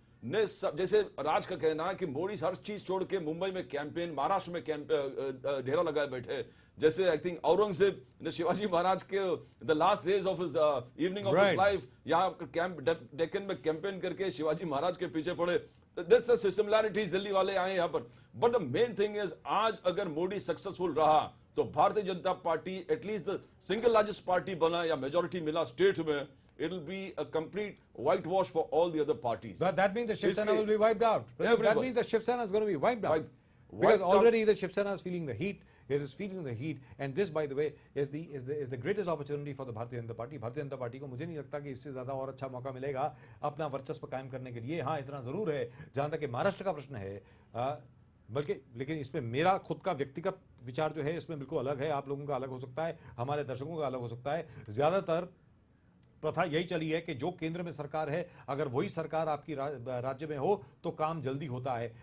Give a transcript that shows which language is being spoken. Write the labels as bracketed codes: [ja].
[hi] ने जैसे राज का कहना है कि मोदी हर चीज छोड़ के मुंबई में कैंपेन, महाराष्ट्र में डेरा लगाए बैठे, जैसे [en] I think [hi] औरंगजेब ने शिवाजी महाराज के [en] the last days of his evening of his life [hi] यहाँ कैंप डेक्कन में कैंपेन करके शिवाजी महाराज के पीछे पड़े। [en] this similarities [hi] दिल्ली वाले आए यहाँ पर। [en] but the main thing is [hi] आज अगर मोदी सक्सेसफुल रहा तो Bharatiya Janata party [en] at least the single largest party [hi] बना या मेजोरिटी मिला स्टेट में, [en] it'll be a complete whitewash for all the other parties. But that means the Shiv Sena will be wiped out. Everyone. That means the Shiv Sena is going to be wiped out. Wiped Because out. already the Shiv Sena is feeling the heat. It is feeling the heat, and this, by the way, is the greatest opportunity for the Bharatiya Janata Party. [hi] Bharatiya Janata party को मुझे नहीं लगता कि इससे ज्यादा और अच्छा मौका मिलेगा अपना वर्चस्व कायम करने के लिए। हाँ, इतना जरूर है, जहां तक कि महाराष्ट्र का प्रश्न है, बल्कि लेकिन इसमें मेरा खुद का व्यक्तिगत विचार जो है इसमें बिल्कुल अलग है। आप लोगों का अलग हो सकता है, हमारे दर्शकों का अलग हो सकता है। ज्यादातर प्रथा यही चली है कि जो केंद्र में सरकार है, अगर वही सरकार आपकी राज्य में हो तो काम जल्दी होता है।